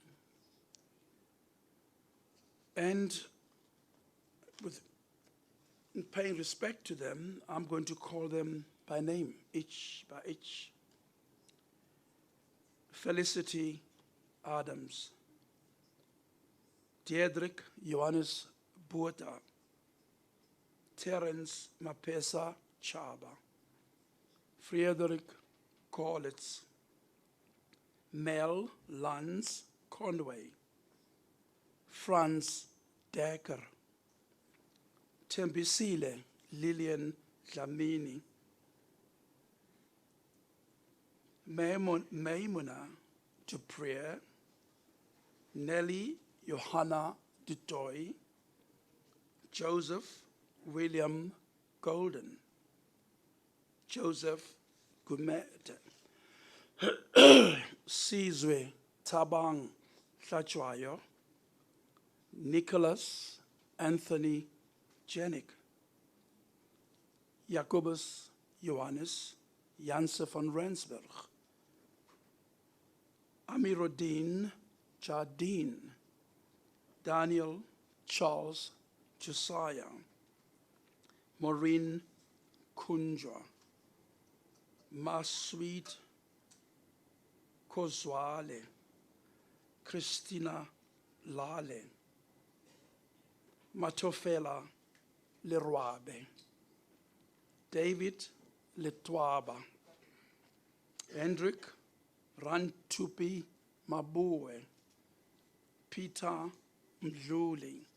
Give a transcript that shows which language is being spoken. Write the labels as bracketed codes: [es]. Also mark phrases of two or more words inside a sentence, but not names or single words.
[en] And in paying respect to them, I'm going to call them by name, each by each. Felicity Adams, Diedrich Johannes Buerta, Terence Mapesa Chaba, Friedrich Korlitz, Mel Lanz Conway, Franz Decker, Tembisile Lillian Dlamini, Maimuna Duprier, Nelly Johanna Dutoy, Joseph William Golden, Joseph Gumete, Sizwe Tabang Hlachwayo, Nicholas Anthony Janik, Jacobus Johannes Janse van Rensburg, Amiruddin Jardine, Daniel Charles Josiah, Maureen Kunjwa, Masweet Kozwale, Christina Lale, Matofela Lerwabe, David Letwaba, Hendrik Rantupi Mabue, Peter Mdluli,